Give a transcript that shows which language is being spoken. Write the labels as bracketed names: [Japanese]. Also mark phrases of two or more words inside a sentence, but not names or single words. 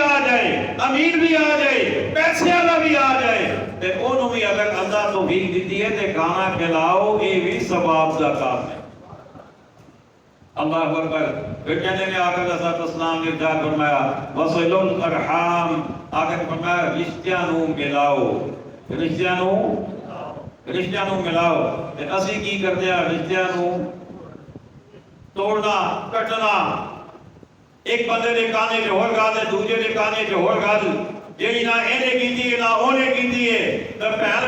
[Punjabi] آ جائے امیر بھی آ جائے پیسے والا بھی آ جائے تے انہوں بھی اگر اللہ توفیق دیتی ہے تے کھانا کھلاؤ یہ بھی ثواب دا کام ہے [Arabic] اللہ اکبر [Punjabi] پھر کہنے نے آقا [Arabic] علیہ السلام [Punjabi] نے ارشاد فرمایا [Arabic] وصلوا الارحام [Punjabi] آقا نے فرمایا رشتیاں نو ملاؤ رشتیاں نو ملاؤ تے اسی کی کرتے ہیں رشتیاں نو توڑنا کٹنا ایک بندے نے کانے جو ہور گل ہے دوجے نے کانے جو ہور گل جیڑی نہ اینے کیتی ہے نہ اونے کیتی ہے تے